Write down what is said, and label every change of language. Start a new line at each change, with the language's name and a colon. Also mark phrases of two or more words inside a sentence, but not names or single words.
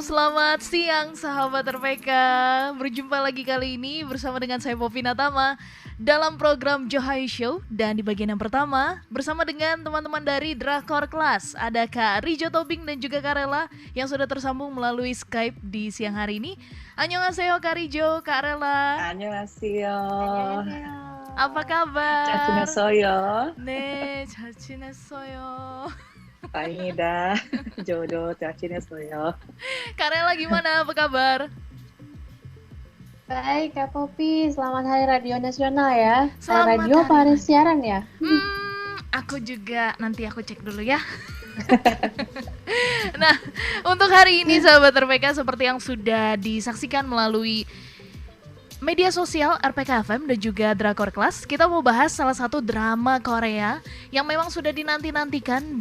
Indonesian: Selamat siang sahabat RPK. Berjumpa lagi kali ini bersama dengan saya Poppy Natama dalam program Johai Show. Dan di bagian yang pertama bersama dengan teman-teman dari Drakor Class, ada Kak Rijo Tobing dan juga Kak Rela yang sudah tersambung melalui Skype di siang hari ini. Annyeonghaseyo Kak Rijo, Kak Rela.
Korean: Annyeonghaseyo.
Indonesian: Apa kabar?
Korean: 잘 지냈어요? 네, 잘 지냈어요. 다행이다. jodoh 잘 지냈어요.
Indonesian: Kak Rela gimana? Apa kabar? Baik, Kak Poppy. Selamat Hari Radio Nasional ya. Selamat Radio apa hari. hari siaran ya? Aku juga, nanti aku cek dulu ya. Nah, untuk hari ini sahabat RPK, seperti yang sudah disaksikan melalui media sosial RPK FM dan juga Drakor Class, kita mau bahas salah satu drama Korea yang memang sudah dinanti-nantikan.